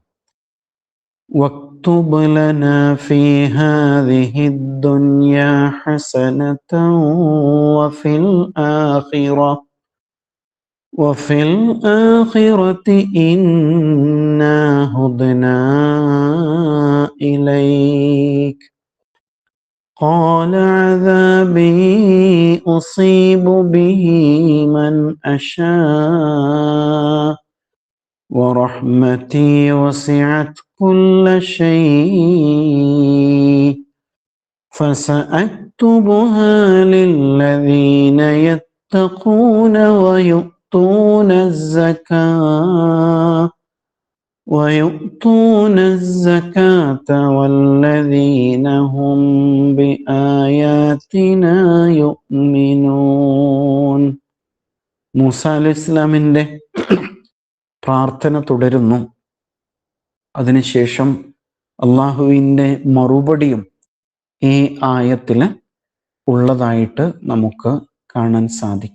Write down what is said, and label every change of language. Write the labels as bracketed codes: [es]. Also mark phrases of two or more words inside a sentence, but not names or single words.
[ar] واكتب لنا في هذه الدنيا حسنة وفي الآخرة إنا هدنا ഇലൈക് قال عذابي أصيب به من أشاء ورحمتي وسعت كل شيء فسأكتبها للذين يتقون ويؤتون الزكاة والذين هم بآياتنا يؤمنون. [ml] മൂസാ [ar] عليه السلام [ml] പ്രാർത്ഥന തുടരുന്നു. അതിനുശേഷം അള്ളാഹുവിൻ്റെ മറുപടിയും ഈ ആയത്തിൽ ഉള്ളതായിട്ട് നമുക്ക് കാണാൻ സാധിക്കും.